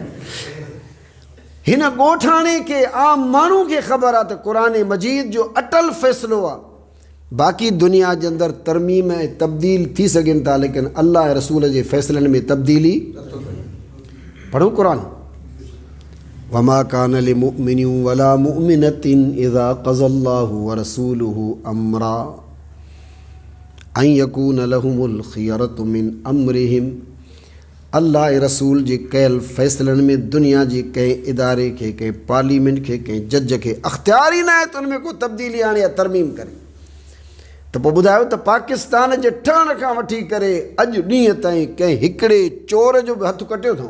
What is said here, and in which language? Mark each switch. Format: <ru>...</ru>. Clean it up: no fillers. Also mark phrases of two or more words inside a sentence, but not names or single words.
<sd>हिन ॻोठाणे खे आम माण्हू खे ख़बर आहे त क़ुरान मजीद जो अटल फ़ैसिलो आहे। बाक़ी दुनिया जे अंदरि तरमीम ऐं तब्दील थी सघनि था, लेकिन अल्लाह ऐं रसूल जे फ़ैसिलनि में तब्दीली। पढ़ो क़ुरान।</sd> <ar>وما كان لمؤمن ولا مؤمنة إذا قضى الله ورسوله أمرا أن يكون لهم الخيرة من أمرهم.</ar> <sd>अल्लाह ऐं रसूल जे कयल फ़ैसिलनि में दुनिया जे कंहिं इदारे खे, कंहिं पार्लियामेंट खे, कंहिं जज खे अख़्तियार ई न आहे त उन में को तब्दीली आणे या तरमीम करे। त पोइ ॿुधायो त पाकिस्तान जे ठहण खां वठी करे अॼु ॾींहं ताईं कंहिं हिकिड़े चोर जो बि हथु कटियो अथऊं?</sd>